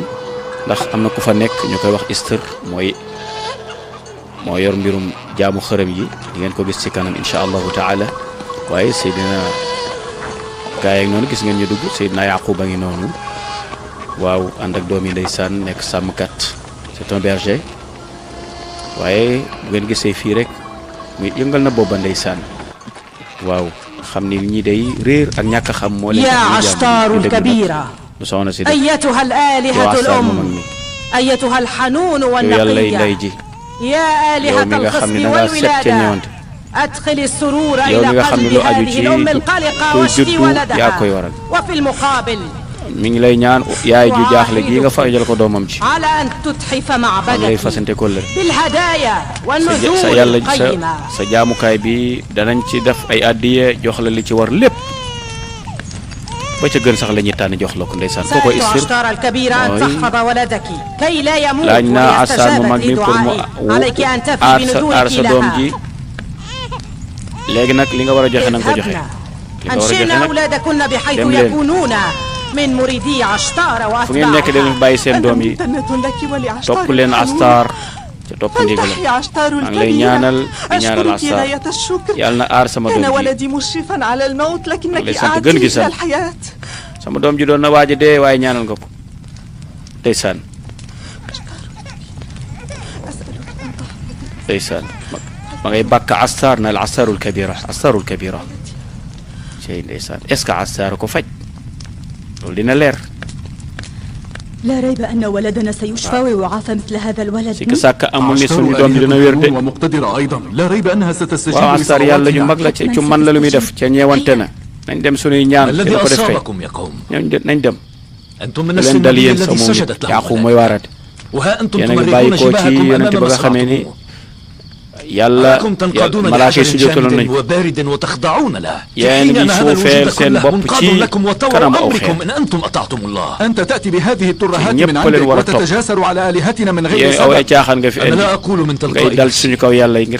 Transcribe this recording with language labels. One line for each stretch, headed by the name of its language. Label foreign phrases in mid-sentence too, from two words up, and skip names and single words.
Wolof: ndax am na ku fa nekk ñu koy wax Istar, moo yor mbirum jaamu xërëm yi. di ngeen ko gis ci kanam
Arabic: إن شاء الله تعالى.
Wolof: waaye Seydina gaay ak noonu gis ngeen ñu dugg. Seydina Yaquba ngi noonu, waaw, ànd ak doom yi ndeysaan, nekk sàmmkat,
French: c'est un berger.
Wolof: waaye bu ngeen gisee fii rek muy yëngal na booba ndeysaan, waaw, xam ni ñi day réer ak ñàkk xam moo leen
Arabic: يا عشتار الكبيرة أيتها الآلهة الأم أيتها الحنون والنقية يا آلهة الخصب والولادة أدخل السرور إلى قلب هذه الأم القلقة واشفي ولدها وفي المقابل
Wolof: mi ngi lay ñaan yaay ju jaaxle ji nga fajal ko doomam ci.
Arabic: على أن تتحف معبدك
Wolof: lay fasante kóllëre
Arabic: بالهدايا والنذور
Wolof: sa yàlla
Arabic: القيمة.
Wolof: sa jaamukaay bi danañ ci def ay addiye jox la li ci war lépp, ba ca gën sax la ñuy tànn jox la ko ndeysaan. kooku
Arabic: سألت Istar عشتار الكبيرة أن تحفظ ولدك كي لا يموت
Wolof: laaj naa Astar mu mag mi
Arabic: ويستجاب
Wolof: pour mu
Arabic: لدعائي عليك أن تفي
Wolof: aar
Arabic: بنذورك
Wolof: sa doom ji.
Arabic: لها.
Wolof: léegi nag li nga war a joxe na nga ko joxe.
Arabic: اذهبنا
Wolof: li nga war a joxe
Arabic: أنشئنا
Wolof: nag
Arabic: أولادكن بحيث
Wolof: dem leen.
Arabic: يكونون من مريدي عشتار
Wolof: fu ngeen nekk dañu
Arabic: وأتباعها.
Wolof: bàyyi seen doom yi topp leen Astar ca topp ndigal. maa ngi lay ñaanal di ñaanal Astar yàlla na aar sama doom ji. maa ngi lay sant gën gi sant sama doom ji doon na waaj a dee waaye ñaanal nga ko ndeysaan. ndeysaan ma ngay bàkk Astar na al
Arabic: عشتار الكبيرة, عشتار الكبيرة.
Wolof: cey ndeysaan,
French: est-ce que
Wolof: Astar ko faj loolu dina leer.
Arabic: لا ريب أن ولدنا سيشفى ويعافى مثل هذا الولد.
Wolof: si ka sàkk amul ni suñu doom ji dina wér de.
Arabic: ومقتدرة أيضا لا ريب أنها ستستجيب
Wolof: waaw Astar yàlla ñu mag la ci man la lu muy def ca ñeewante na. nañ dem suñuy ñaan te ko def kay nañ dem.
Arabic: أنتم من
Wolof: leen
Arabic: نفس
Wolof: dal yéen
Arabic: النبي
Wolof: sa
Arabic: الذي
Wolof: moom
Arabic: سجدت
Wolof: it Yaaqub
Arabic: له
Wolof: mooy waaraate.
Arabic: وها أنتم
Wolof: yéen a ngi bàyyi
Arabic: تمررون
Wolof: ko ci
Arabic: جباهكم
Wolof: yonent
Arabic: أمام
Wolof: ba nga xamee ni
Arabic: مصرعكم
Wolof: yàlla malaaka yi sujjóotaloon nañ ko yéen ngi suufeel seen bopp ci kanam aw xeer ñëpp leen war a topp yéen aw ay caaxaan nga fi indi ngay dal suñu kaw yàlla yi ngir